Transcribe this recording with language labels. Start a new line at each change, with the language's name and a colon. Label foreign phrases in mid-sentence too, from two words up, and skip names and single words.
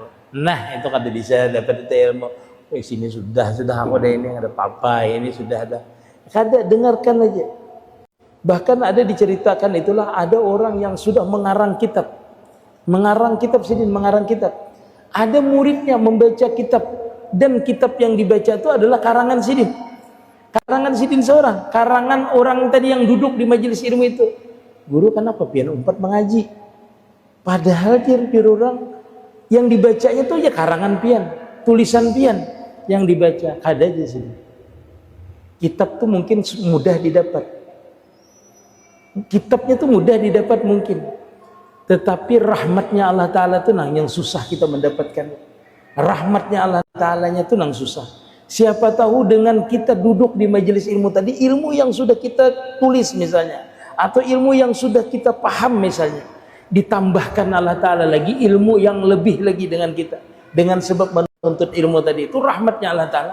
Indonesian: Nah itu kata bisa dapat ilmu. Sini sudah aku ada ini, ada papa, ini sudah ada.
Banjar: Kada dengarkan aja.
Indonesian: Bahkan ada diceritakan itulah ada orang yang sudah mengarang kitab Sidin, mengarang kitab. Ada muridnya membaca kitab dan kitab yang dibaca itu adalah karangan Sidin. Karangan Sidin seorang, karangan orang tadi yang duduk di majelis ilmu itu.
Banjar: Guru kenapa pian umpat mengaji? Padahal dia orang yang dibacanya itu ya karangan pian, tulisan pian yang dibaca. Kada aja sih.
Indonesian: Kitab tuh mungkin mudah didapat. Kitabnya tuh mudah didapat mungkin. Tetapi rahmatnya Allah Ta'ala itu yang susah kita mendapatkan. Rahmatnya Allah Ta'alanya itu susah. Siapa tahu dengan kita duduk di majelis ilmu tadi, ilmu yang sudah kita tulis misalnya, atau ilmu yang sudah kita paham misalnya, ditambahkan Allah Ta'ala lagi ilmu yang lebih lagi dengan kita, dengan sebab menuntut ilmu tadi, itu rahmatnya Allah Ta'ala.